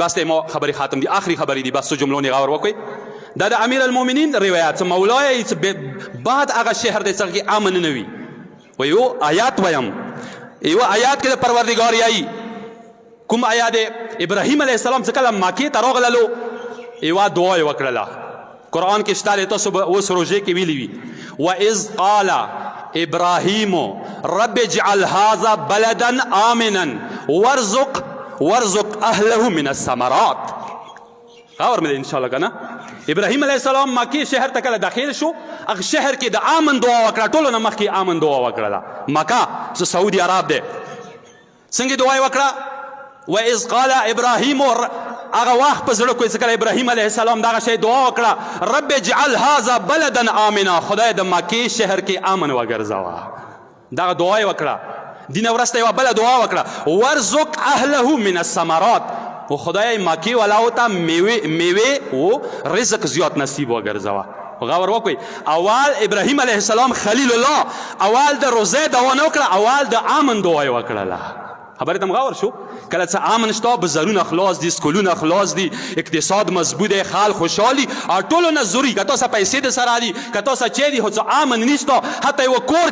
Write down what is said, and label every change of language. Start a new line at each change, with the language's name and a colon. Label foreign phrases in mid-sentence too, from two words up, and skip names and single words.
Pashto: بس ما خبرې ختم دي، آخري خبرې دي، بس څو جملو نه غور وکړئ. دا د
Arabic: امیر المؤمنین
Pashto: روایت چې مولا یې چې بعد هغه شهر دی چې هغه کې امن نه وي. و یو آیات ویم، یو آیات کې د پروردګار یایي. کوم آیات دی؟ ابراهیم
Arabic: علیه السلام
Pashto: چې کله مکې ته راغللو یوه دعا یې وکړله، قرآن کې شته دی، تاسو به اوس روژې کې ویلي وي.
Arabic: وإذ قال ابراهیم رب اجعل هذا بلدا آمنا وارزق اهله من الثمرات.
Pashto: غور مې انشاءالله که نه؟ ابراهیم
Arabic: علیه السلام
Pashto: مکې شهر ته کله داخل شو، هغه شهر کې د امن دعا وکړه، ټولو نه مخکې امن دعا وکړله. مکه چې سعودي عرب دی، څنګه دعا یې وکړه؟
Arabic: وإذ قال ابراهیم،
Pashto: هغه وخت په زړه کې چې کله ابراهیم
Arabic: علیه السلام
Pashto: دغه شی دعا وکړه،
Arabic: رب اجعل هذا بلدا آمنا،
Pashto: خدای د مکې شهر کې امن وګرځوه. دغه دعا یې وکړه. دینه وروسته یوه بله دعا وکړه،
Arabic: وارزق اهله من الثمرات،
Pashto: و خدای مکې والاو ته میوې و رزق زیات نصیب وګرځوه. غور وکړئ، اول ابراهیم
Arabic: علیه السلام خلیل الله
Pashto: اول د روزې دعا نه وکړه، اول د امن دعا یې وکړله. خبرې ته غور شو کله څه امن شته بازارونه خلاص دي سکولونه خلاص دي اقتصاد مضبوط دی خال خوشحالي او ټولو نه ضروري که تاسو پیسې د سره دي که تاسو چې دي خو څه امن نشته حتی یو کور